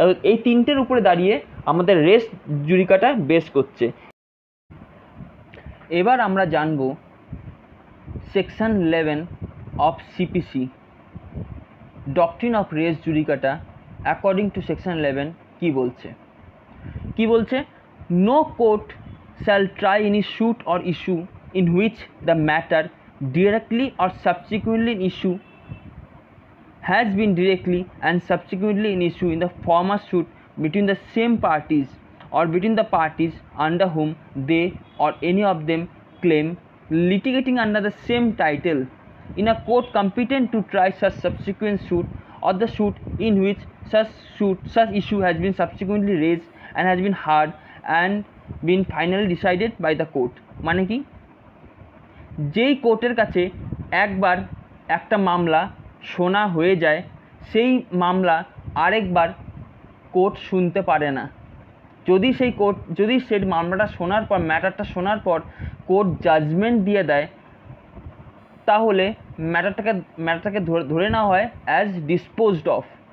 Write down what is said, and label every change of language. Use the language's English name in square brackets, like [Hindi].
[Bangla] এই তিনটের উপরে দাঁড়িয়ে আমাদের রেস জুডিকাটা বেস করছে। এবার আমরা জানব [English] section 11 of CPC, doctrine of res judicata according to section 11 [Bangla] কি বলছে? [English] No court shall try any suit or issue in which the matter directly or subsequently in issue has been directly and subsequently in issue in the former suit between the same parties or between the parties under whom they or any of them claim litigating under the same title in a court competent to try such subsequent suit or the suit in which such issue has been subsequently raised and has been heard and been finally decided by the court। [Bangla] মানে কি? যেই কোর্টের কাছে একবার একটা মামলা শোনা হয়ে যায়, সেই মামলা আরেকবার কোর্ট শুনতে পারে না। যদি সেই মামলাটা শোনার পর, ম্যাটারটা শোনার পর কোর্ট জাজমেন্ট দিয়ে দেয়, তাহলে ম্যাটারটাকে ধরে নেওয়া হয় অ্যাজ ডিসপোজড অফ।